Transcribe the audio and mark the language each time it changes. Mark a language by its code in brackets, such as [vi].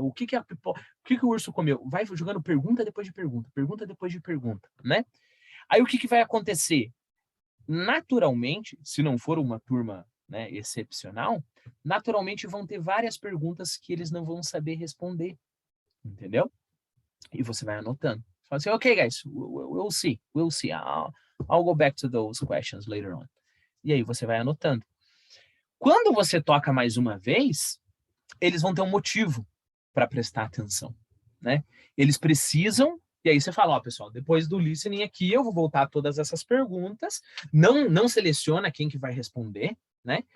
[pt] O que o urso comeu? Vai jogando pergunta depois de pergunta, né? Aí o que vai acontecer? Naturalmente, se não for uma turma, né, excepcional, naturalmente vão ter várias perguntas que eles não vão saber responder, entendeu? E você vai anotando. Fala assim, [en] ok, guys, we'll see. I'll go back to those questions later on. [pt] E aí você vai anotando. Quando você toca mais uma vez, eles vão ter um motivo para prestar atenção, né? Eles precisam, e aí você fala, ó, pessoal, depois do listening aqui, eu vou voltar a todas essas perguntas, não seleciona quem que vai responder, né?